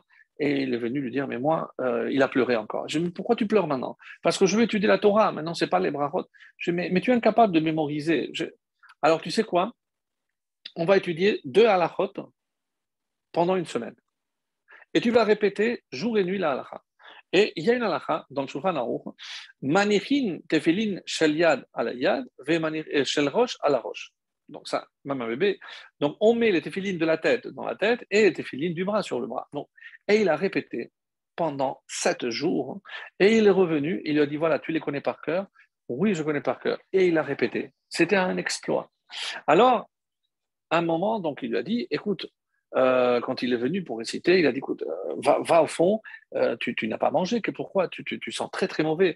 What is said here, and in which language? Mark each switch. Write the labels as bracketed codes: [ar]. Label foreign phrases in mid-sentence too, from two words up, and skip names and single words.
[fr] Et il est venu lui dire, mais moi, il a pleuré encore. Je lui ai dit, pourquoi tu pleures maintenant? Parce que je veux étudier la Torah, maintenant, c'est pas les brachot. Je lui ai dit, mais tu es incapable de mémoriser. Alors, tu sais quoi? On va étudier 2 halachot pendant une semaine. Et tu vas répéter jour et nuit la halacha. Et il y a une halakha dans le Shulchan Aruch, [he] מניחין תפילין של יד על יד, ושל ראש על ראש. [fr] Donc ça, même un bébé. Donc on met les tefilines de la tête dans la tête et les tefilines du bras sur le bras. Donc, et il a répété pendant 7 jours. Et il est revenu, il lui a dit, voilà, tu les connais par cœur? Oui, je connais par cœur. Et il a répété. C'était un exploit. Alors, à un moment, donc, il lui a dit, écoute, quand il est venu pour réciter, il a dit, écoute, va au fond, tu n'as pas mangé, pourquoi tu sens très très mauvais.